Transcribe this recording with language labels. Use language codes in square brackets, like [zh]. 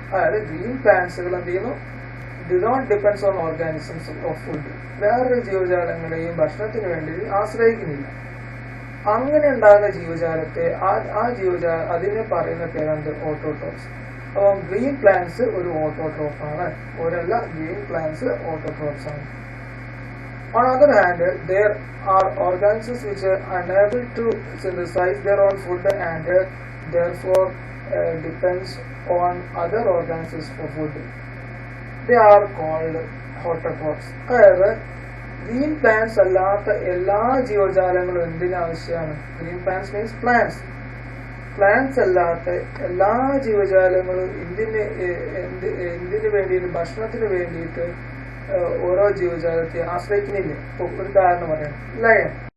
[ml] അതായത് ഗ്രീൻ പ്ലാന്റ്സുകൾ എന്ത് ചെയ്യുന്നു? [en] Do not depends on organisms of food. [ml] വേറൊരു ജീവജാലങ്ങളെയും ഭക്ഷണത്തിന് വേണ്ടി ആശ്രയിക്കുന്നില്ല. അങ്ങനെ ഉണ്ടാകുന്ന ജീവജാലത്തെ അതിനെ പറയുന്ന പേരാണ് ഓട്ടോട്രോപ്സ്. അപ്പം ഗ്രീൻ പ്ലാന്റ്സ് ഒരു ഓട്ടോട്രോപ്പ് ആണ്. ഗ്രീൻ പ്ലാന്റ്സ് ഓട്ടോട്രോപ്സ് ആണ്. [en] On the other hand, there are organisms which are unable to synthesize their own food and therefore depends on other organisms for food. They are called autotrophs. [ml] അതായത് green plants അല്ലാത്ത എല്ലാ ജീവജാലങ്ങളും എന്തിനാവശ്യമാണ്? Green plants means plants അല്ലാത്ത എല്ലാ ജീവജാലങ്ങളും എന്തിനു വേണ്ടിയിട്ട്? ഭക്ഷണത്തിന് വേണ്ടിയിട്ട് ഓരോ ജീവജാലത്തെ ആശ്രയിക്കുന്നില്ലേ? ഒരു ഉദാഹരണം പറയാം, ലയൺ.